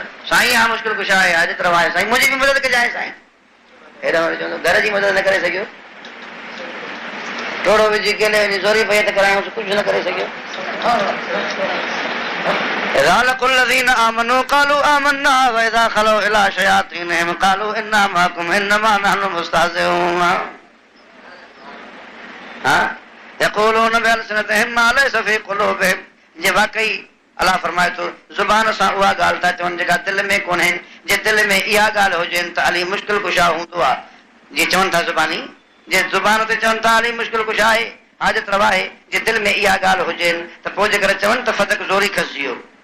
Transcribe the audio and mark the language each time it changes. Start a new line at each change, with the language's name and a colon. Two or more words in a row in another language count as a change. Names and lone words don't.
Sindhi: साईं हा मुश्किल कुझु आहे, हाजत रवा आहे, साईं मुंहिंजी बि मदद कजांइ साईं। हेॾो वरी चवंदो घर जी मदद न करे सघियो, थोरो विझी केले वञी ज़ोरी पई त करायूं, कुझु न करे सघियो।
Arabic: الذين آمنوا قالوا آمنا وإذا خلوا إلى شياطينهم قالوا إنا معكم إنما نحن مستهزئون يقولون بألسنتهم ما ليس في قلوبهم।
Sindhi: जे वाकई अलाह फरमाए थो ज़ुबान सां उहा ॻाल्हि था चवनि जेका दिलि में कोन्हे। जे दिलि में इहा ॻाल्हि हुजेनि त अली मुश्किल कुझु हूंदो आहे। जीअं चवनि था ज़ुबानी, जे ज़ुबान ते चवनि था अली मुश्किल कुझु आहे, हाजत रवा आहे, जे दिलि में इहा ॻाल्हि हुजेनि त पोइ जेकर चवनि त फदक ज़ोरी खसिजी वियो।